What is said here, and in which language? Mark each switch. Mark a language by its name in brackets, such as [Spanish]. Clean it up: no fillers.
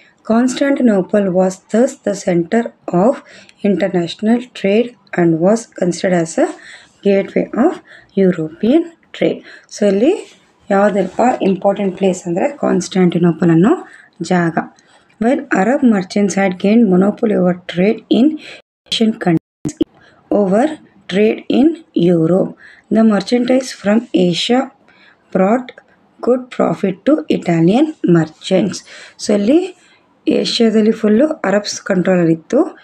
[English] Constantinople was thus the centre of international trade and was considered as a gateway of European trade. [Kannada] So ಇಲ್ಲಿ ಯಾವುದಪ್ಪ important place ಅಂದರೆ Constantinople ಅನ್ನೋ ಜಾಗ. [English] Well Arab merchants had gained monopoly over trade in Asian countries over trade in Europe. The merchandise from Asia brought good profit to Italian merchants. [Kannada] So ಅಲ್ಲಿ ಏಷ್ಯಾದಲ್ಲಿ full Arabs ಕಂಟ್ರೋಲಲ್ಲಿತ್ತು.